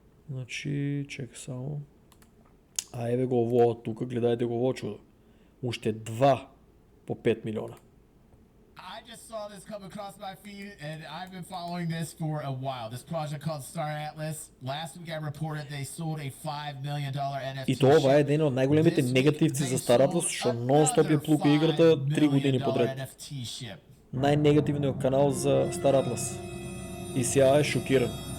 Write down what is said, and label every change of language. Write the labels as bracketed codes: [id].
[mk] Значи чека само. А еве го ово тука, гледајте го ово чудо. Уште 2 по 5 милиона. [en] I just saw this come across my feed, and I've been following this for a while. This project called Star Atlas. Last week I reported they sold a $5 million NFT. [mk] И това е еден од најголемите негативци за Star Atlas, што нон-стоп ја плука играта 3 години подред. Најнегативниот канал за Star Atlas. И сега е шокиран.